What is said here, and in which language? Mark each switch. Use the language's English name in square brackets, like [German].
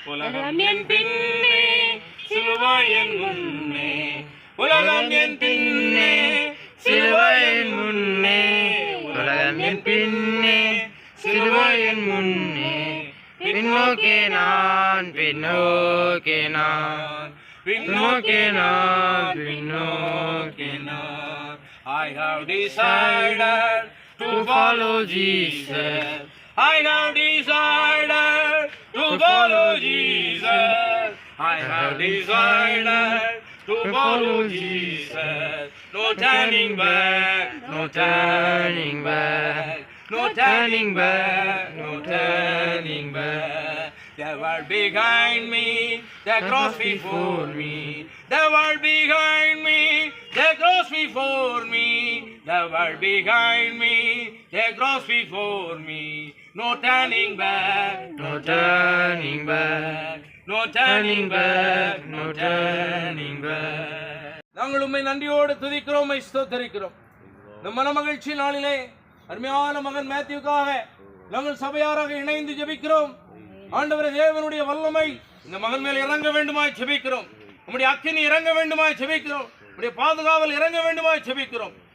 [Tamil] உலகம் என் பின்னே சிலுவை என் முன்னே, உலகம் என் பின்னே சிலுவை என் முன்னே, உலகம் என் பின்னே சிலுவை என் முன்னே, பின்னோக்கே நான் பின்னோக்கே நான் பின்னோக்கே நான் பின்னோக்கே நான். [English] I have decided to follow Jesus. I have decided to follow Jesus. I have decided to follow Jesus. No turning back, no turning back, no turning back, no turning back. The world behind me, the cross before me. The world behind me, the cross before me. The world behind me, the cross before me. No turning back, no turning back, no turning back, no turning back. [Tamil] நாங்கள் உம்மை நன்றியோடு துதிக்கிறோம், ஸ்தோத்திரிக்கிறோம். இந்த மனமகிழ்ச்சி நாளிலே அருமையான மகன் மேத்யூக்காக நாங்கள் சபையாராக இணைந்து ஜெபிக்கிறோம். ஆண்டவரே, தேவனுடைய வல்லமை இந்த மகன் மேல் இறங்க வேண்டுமாய் ஜெபிக்கிறோம். உம்முடைய அக்கினி இறங்க வேண்டுமாய் ஜெபிக்கிறோம். உம்முடைய பாதுகாவல் இறங்க வேண்டுமாய் ஜெபிக்கிறோம்.